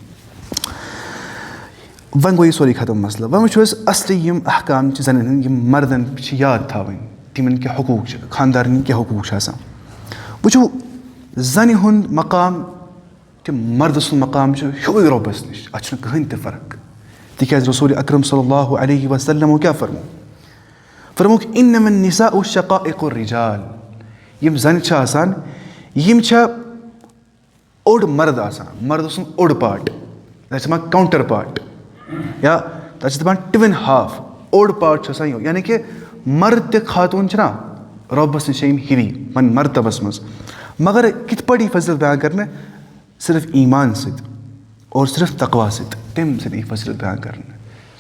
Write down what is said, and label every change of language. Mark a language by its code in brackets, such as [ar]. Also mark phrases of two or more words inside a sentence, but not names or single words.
[ks] وۄنۍ گوٚو یہِ سورُے ختم مسلہٕ. وۄنۍ وٕچھو أسۍ اَصلی یِم احکام چھِ زَنٮ۪ن ہٕنٛدۍ یِم مردَن چھِ یاد تھاوٕنۍ تِمَن کیٛاہ حقوٗق چھِ خانٛدارنٕکۍ کیٛاہ حقوٗق چھِ آسان. وٕچھو زَنہِ ہُنٛد مقام تہٕ مردٕ سُنٛد مقام چھُ ہیوٗے رۄبَس نِش اَتھ چھُنہٕ کٕہٕنۍ تہِ فرق تِکیٛازِ رسوٗلِ اکرم [ar] صلی اللہُ علیہ [ks] وسلمو کیٛاہ فرمووُکھ [ar] اِنَمَا النِّساءُ شَقائِقُ الرِّجال. [ks] یِم زَنہِ چھِ آسان یِم چھےٚ اوٚڑ مرد آسان مردٕ سُنٛد اوٚڑ پاٹ تَتھ چھِ دَپان کاوُنٛٹَر پاٹ یا تَتھ چھِ دَپان [en] twin half [ks] اوٚڑ پاٹ چھُ آسان یہِ یعنی کہِ مرد تہِ خاتوٗن چھِنہ رۄبَس نِش چھِ یِم ہِوی پنٕنۍ مرتبَس منٛز مگر کِتھ پٲٹھۍ یی فٔضیٖلت بیان کَرنہٕ صرف ایٖمان سۭتۍ اور صرف تقوا سۭتۍ تَمہِ سۭتۍ یی فٔضیٖلت بیان کَرنہٕ.